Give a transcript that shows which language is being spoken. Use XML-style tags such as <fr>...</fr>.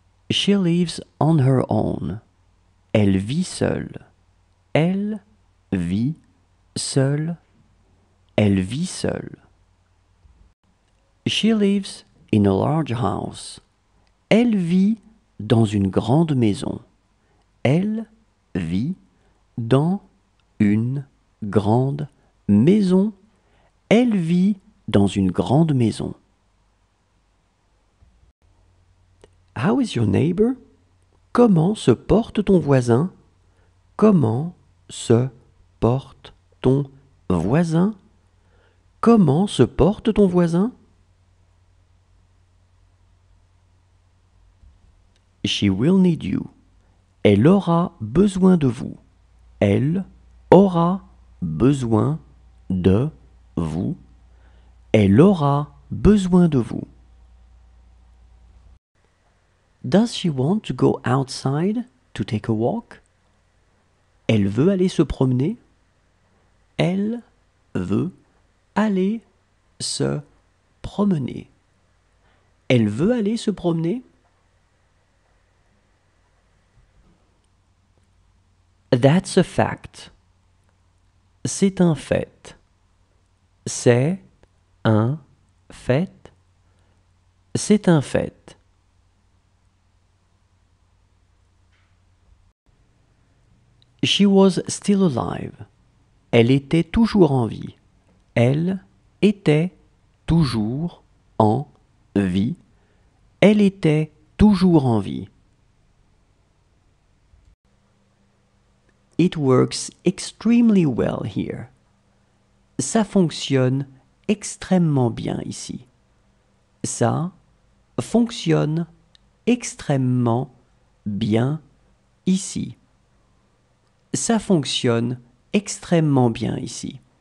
<en>She lives on her own.</en> <fr>Elle vit seule. Elle vit seule. Elle vit seule.</fr> <en>She lives in a large house.</en> <fr>Elle vit dans une grande maison. Elle vit dans une grande maison. Elle vit dans une grande maison.</fr> <en>How is your neighbor?</en> <fr>Comment se porte ton voisin? Comment se porte ton voisin? Comment se porte ton voisin?</fr> <en>She will need you.</en> <fr>Elle aura besoin de vous. Elle aura besoin de vous. Elle aura besoin de vous.</fr> <en>Does she want to go outside to take a walk?</en> <fr>Elle veut aller se promener. Elle veut aller se promener. Elle veut aller se promener.</fr> <en>That's a fact.</en> <fr>C'est un fait. C'est un fait. C'est un fait.</fr> <en>She was still alive.</en> <fr>Elle était toujours en vie. Elle était toujours en vie. Elle était toujours en vie.</fr> <en>It works extremely well here.</en> <fr>Ça fonctionne extrêmement bien ici. Ça fonctionne extrêmement bien ici. Ça fonctionne extrêmement bien ici.</fr>